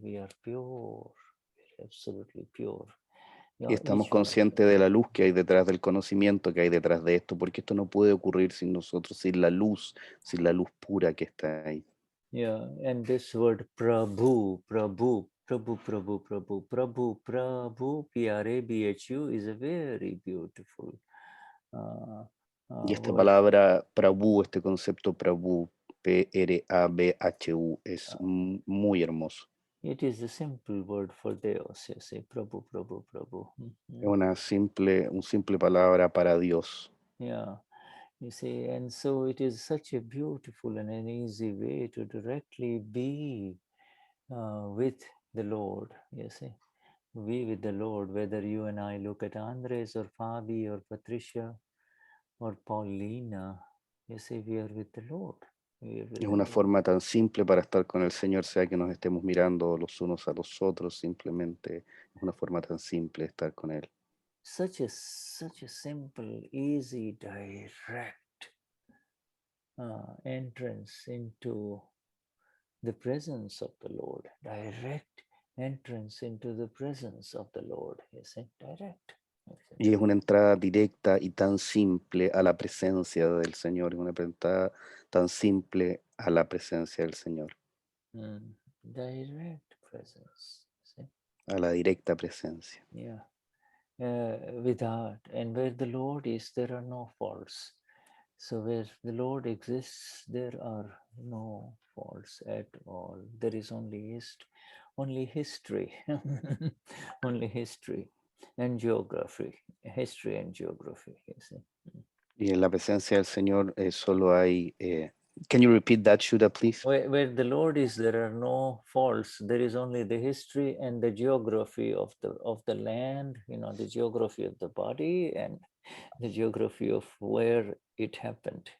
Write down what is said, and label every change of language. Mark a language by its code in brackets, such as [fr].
[en] We are pure, we're absolutely pure. [es] Y estamos conscientes de la luz que hay detrás del conocimiento que hay detrás de esto, porque esto no puede ocurrir sin nosotros, sin la luz pura que está ahí. [en] Yeah, and this word Prabhu, Prabhu, Prabhu, Prabhu, Prabhu, Prabhu, Prabhu, P-R-A-B-H-U is a very beautiful. [es] Y esta [en] word. [es] palabra Prabhu, este concepto Prabhu, P-R-A-B-H-U, es muy hermoso. [en] It is a simple word for Deus, you say, Prabhu, Prabhu, Prabhu. [es] Es una simple palabra para Dios. [en] Yeah, you see, and so it is such a beautiful and an easy way to directly be with the Lord, you see. Be with the Lord, whether you and I look at Andres or Fabi or Patricia or Paulina, you see, we are with the Lord. [es] Es una forma tan simple para estar con el Señor, sea que nos estemos mirando los unos a los otros, simplemente es una forma tan simple de estar con Él. [en] Such a simple, easy, direct entrance into the presence of the Lord. Direct entrance into the presence of the Lord. You see, direct. [es] Y es una entrada directa y tan simple a la presencia del Señor, es una entrada tan simple a la presencia del Señor. [en] Direct presence. See? [es] A la directa presencia. [en] Yeah. Without, and where the Lord is, there are no faults. So where the Lord exists, there are no faults at all. There is only history, only history and geography, history and geography. You see. [es] Y en la presencia del Señor solo hay. [en] Can you repeat that, Shuddha, please? Where the Lord is, there are no faults. There is only the history and the geography of the land. You know, the geography of the body and the geography of where it happened.